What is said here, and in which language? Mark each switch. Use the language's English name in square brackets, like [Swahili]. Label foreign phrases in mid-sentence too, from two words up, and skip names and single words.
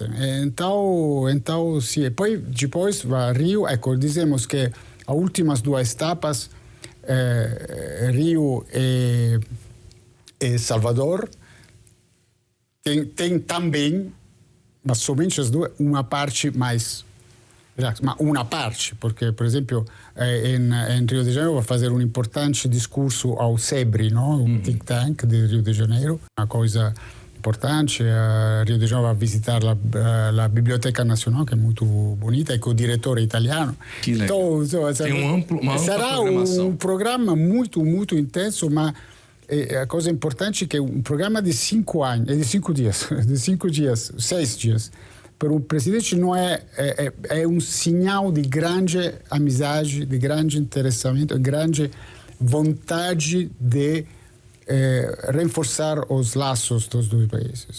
[Portuguese] Então, sim. Depois vai a Rio. Ecco, dizemos que as últimas duas etapas, Rio e Salvador, tem também, mas somente as duas, uma parte mais. [Italian] Ma una parte, [Portuguese] porque, por exemplo, em Rio de Janeiro vai fazer um importante discurso ao SEBRI, no? Um [English] think tank [Portuguese] de Rio de Janeiro, uma coisa importante. Rio de Janeiro vai visitar a Biblioteca Nacional, que é muito bonita, e com o diretor italiano. Que legal. Então, tem uma ampla será um programa muito, muito intenso, mas a coisa importante é que um programa de 5 anos, de 5 dias, 6 dias, para o presidente não é um sinal de grande amizade, de grande interessamento, de grande vontade de reforçar os laços dos dois países.